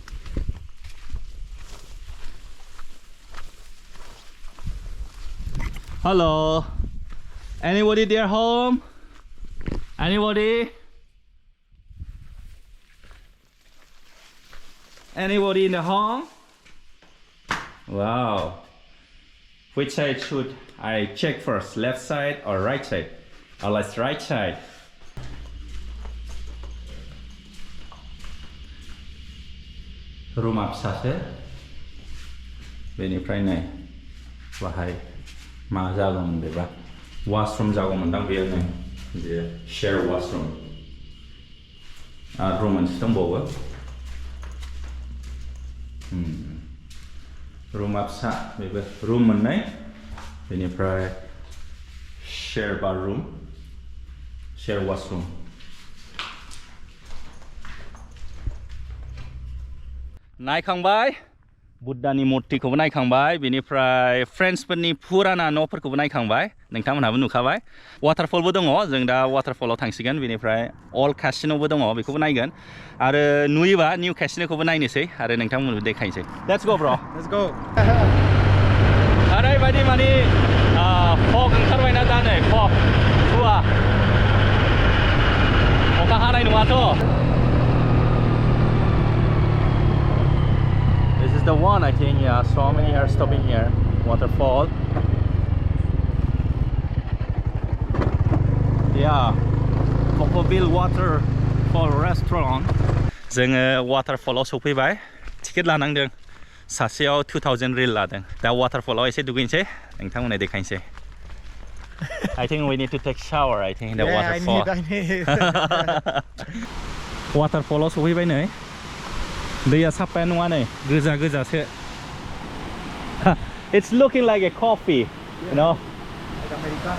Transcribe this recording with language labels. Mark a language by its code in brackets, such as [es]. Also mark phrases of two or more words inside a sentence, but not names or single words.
[en] Hello anybody there home anybody in the home wow which side should I check first left side or right side let's right side [brx] rumah फिसासो बेनिफ्राय नै बाहाय मा जागौमोन बेबा वाशरूम जागौमोनदां बेयो नै बे शेयर वाशरूम आरो रुम मोनसे दंबावो रुमा फिसा बेबो रुम मोननै बेनिफ्राय [en] share bathroom, share washroom. [brx] नायखांबाय बुद्धानि मुर्तिखौबो नायखांबाय बेनिफ्राय फ्रेन्सफोरनि फुराना न'फोरखौबो नायखांबाय नोंथांमोनहाबो नुखाबाय वाटारफलबो दङ जों दा वाटारफलाव थांसिगोन बेनिफ्राय अल्ड कासिनोबो दङ बेखौबो नायगोन आरो नुयोबा निउ कासिनोखौबो नायनोसै आरो नोंथांमोननोबो देखायनोसै [en] let's go bro Let's go. [brx] ओरैबायदि माने फग ओंखारबायना दा नै फग खुवा अखा हानाय नङाथ' [en] This is the one I think, yeah, so many are stopping here. Waterfall. Yeah, Bokor Waterfall Restaurant. [brx] जोङो वाटारफलाव सफैबाय टिकेट लानांदों सासेयाव 2000 रिल लादों दा वाटारफलाव एसे दुगैनोसै नोंथांमोननो देखायनोसै [en] I think we need to take shower I think in the waterfall. I need. [brx] वाटारफलाव सफैबाय नै दैया साफायानो नङा नै गोजा गोजासो [en] It's looking like a coffee, you know? Like Americano.